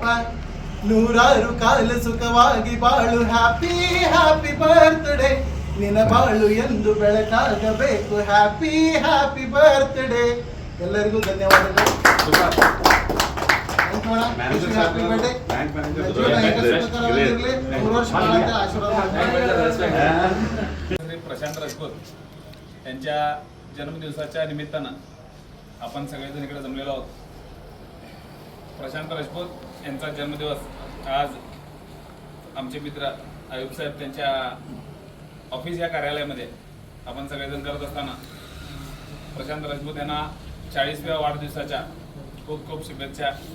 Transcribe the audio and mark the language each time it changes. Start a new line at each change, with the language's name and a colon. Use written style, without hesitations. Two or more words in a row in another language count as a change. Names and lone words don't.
Kannada: ನೂರಾರು ಕಾಲ ಸುಖವಾಗಿ ಬಾಳು,
English: happy happy birthday,
Kannada: ನಿನ್ನ ಬಾಳು ಎಂದು ಬೆಳಕಾಗಬೇಕು,
English: happy happy birthday.
Kannada: ಎಲ್ಲರಿಗೂ ಧನ್ಯವಾದಗಳು.
English: happy birthday.
Marathi: श्री प्रशांत राजपूत यांच्या जन्मदिवसाच्या निमित्तानं आपण सगळेजण इकडे जमलेलो आहोत. प्रशांत राजपूत यांचा जन्मदिवस आज आमचे मित्र आयुब साहेब त्यांच्या ऑफिस या कार्यालयामध्ये आपण सगळेजण करत असताना प्रशांत राजपूत यांना 40व्या वाढदिवसाच्या खूप खूप शुभेच्छा.